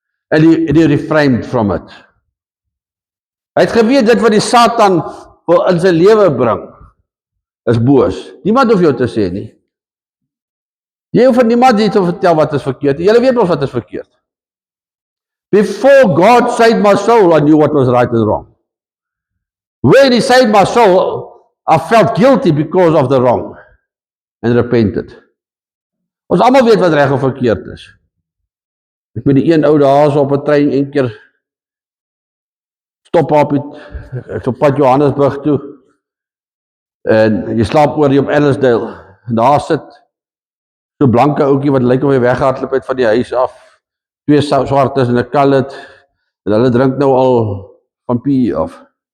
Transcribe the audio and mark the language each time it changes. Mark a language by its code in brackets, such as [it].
[en] And he refrained from it. [af] Hy het geweet dit wat die Satan wil in sy lewe bring, is boos. Niemand hoef jou te sê nie. Jy hoef vir niemand nie te vertel wat is verkeerd. Julle weet ons wat is verkeerd. [en] Before God saved my soul, I knew what was right and wrong. When he saved my soul, I felt guilty because of the wrong and repented. [af] Ons almal weet wat reg of verkeerd is. Ek met die een ou daar op 'n trein een keer stop op het, ek op pad Johannesburg toe, en jy slaap oor op Ellisdale, en daar sit so blanke ouetjie wat lyk of hy weggehardloop het van die huis af, twee swartes en 'n colored, en hulle drink nou al van PE af.